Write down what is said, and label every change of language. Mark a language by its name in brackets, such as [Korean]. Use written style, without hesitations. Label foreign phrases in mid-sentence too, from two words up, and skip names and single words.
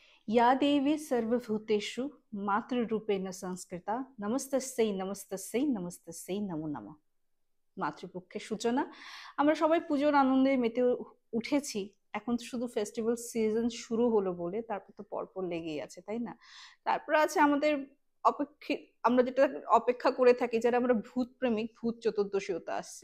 [Sanskrit] या देवी सर्वभूतेषु मातृरूपेण संस्कृता नमस्तस्यै नमस्तस्यै नमस्तस्यै नमो नमः। [Bangla] মাতৃপক্ষের সূচনা। আমরা সবাই পুজোর আনন্দে মেতে উঠেছি। এখন তো শুধু [English] festival season [Bangla] শুরু হলো বলে, তারপর তো পরপর লেগেই আছে, তাই না? তারপর আছে আমাদের আমরা যেটা অপেক্ষা করে থাকি, যারা আমরা ভূত প্রেমিক, ভূত চতুর্দশীও তো আসছে।